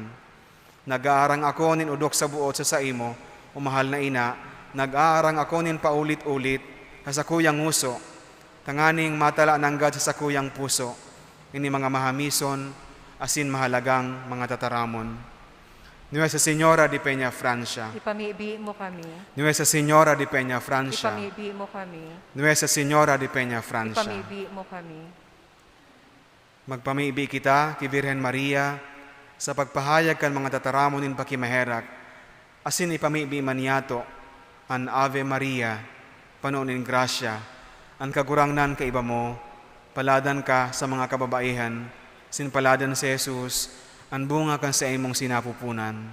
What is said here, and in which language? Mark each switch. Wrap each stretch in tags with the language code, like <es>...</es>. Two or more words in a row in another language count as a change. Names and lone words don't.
<bik>Nag-aarang ako nin udok sa buot sa imo, o mahal na ina, nag-aarang ako nin paulit-ulit sa sakuyang nguso, tanganing matala nanggad sa sakuyang puso, ini mga mahamison, asin mahalagang mga tataramon.</bik> <es>Nuestra Señora de Peñafrancia,</es> <bik>Ipamibi mo kami.</bik> <es>Nuestra Señora de Peñafrancia,</es> <bik>Ipamibi mo kami.</bik> <es>Nuestra Señora de Peñafrancia.</es> <bik>Ipamibi mo kami. Magpamibi kita kay Virhen Maria sa pagpahayag kan mga tataramon nin pakimaherak, asin ipamibi maniato an Ave Maria, panunin grasya, an kagurangnan ka iba mo, paladan ka sa mga kababaihan, sinpaladan si Jesus, an bunga kan sa imong sinapupunan.</bik>